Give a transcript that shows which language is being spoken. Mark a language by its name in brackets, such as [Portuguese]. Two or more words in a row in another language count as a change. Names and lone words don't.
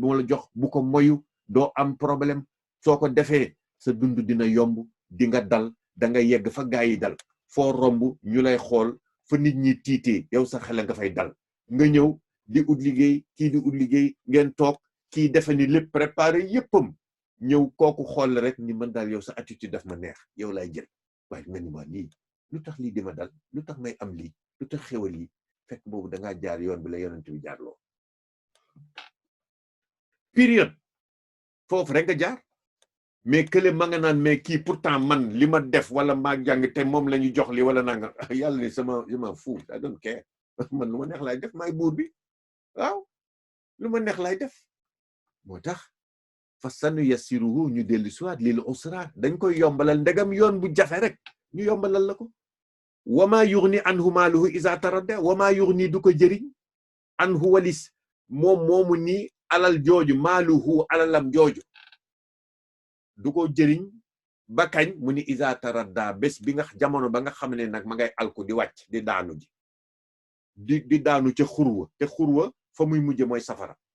[Wolof] moo la jox bu ko moyu doo am problème soo ko defee sa dund dina yomb di nga dal da nga yegg fa gaa yi dal foo romb ñu lay xool fa nit ñi tiitee yow sa xel nga fay dal nga ñëw di ut liggéey kii di ut liggéey ngeen toog kii defe ni lépp préparé yéppam ñëw kooku xool la rek ni man daal yow sa attitude daf ma neex yow lay jël waaye nga ni ma lii lu tax lii di ma dal lu tax may am lii lu tax xewal yi fekk boobu dangaa jaar yoon bi la yonent bi jaarloo période foofu rek nga jaar mais kële ma nga naan mais kii pourtant man li ma def wala maa jàng te moom la ñu jox li wala nanga yàlla ni sama fou [English] I don't care [Wolof] man lu ma neex laay def maay buur bi waaw lu ma neex laay def moo tax [Arabic] فسنيسره [Wolof] ñu dellu siwaat [Arabic] لليسرى [Wolof] dañ koy yombalal ndegam yoon bu jafe rek ñu yombalal la ko [Arabic] وما يغني عنه ماله إذا تردى وما يغني [Wolof] du ko jëriñ anhu walis moom moomu ni alal jooju maaluhu alalam jooju du ko jëriñ ba kañ mu ni [Arabic] إذا تردى [Wolof] bés bi nga jamono ba nga xam ne nag ma ngay alku di wàcc di daanu ji di daanu ca xurwa te xurwa fa muy mujje mooy safara